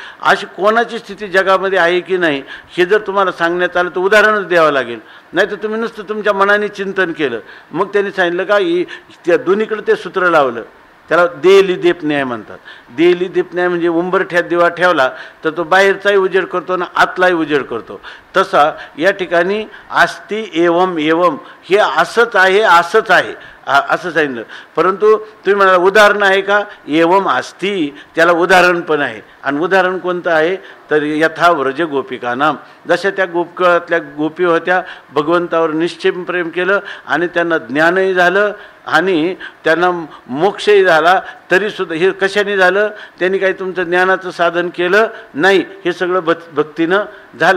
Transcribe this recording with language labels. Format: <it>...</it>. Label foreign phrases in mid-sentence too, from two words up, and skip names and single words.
<mr>अशी कोणाची स्थिती जगामध्ये आहे की नाही हे जर तुम्हाला सांगण्यात आलं तर उदाहरणच द्यावं लागेल. नाही तर तुम्ही नुसतं तुमच्या मनाने चिंतन केलं. मग त्यांनी सांगितलं का त्या दोन्हीकडे ते सूत्र लावलं. त्याला देली दीप न्याय म्हणतात. देली दीप न्याय म्हणजे उंबरठ्यात दिवा ठेवला तर तो बाहेरचाही उजेड करतो ना आतलाही उजेड करतो. तसा या ठिकाणी</mr> <sa>अस्ति एवम एवम,</sa> <mr>हे असंच आहे असंच आहे असं सांगितलं. परंतु तुम्ही म्हणाला उदाहरण आहे का?</mr> <sa>एवम अस्ति,</sa> <mr>त्याला उदाहरण पण आहे. आणि उदाहरण कोणतं आहे? तर</mr> <sa>यथा व्रज गोपिका नाम.</sa> <mr>जशा त्या गोपकुळातल्या गोपी होत्या, भगवंतावर निश्चित प्रेम केलं आणि त्यांना ज्ञानही झालं आणि त्यांना मोक्षही झाला. तरीसुद्धा हे कशाने झालं? त्यांनी काही तुमचं ज्ञानाचं साधन केलं नाही, हे सगळं भक्तीनं झालं.</mr>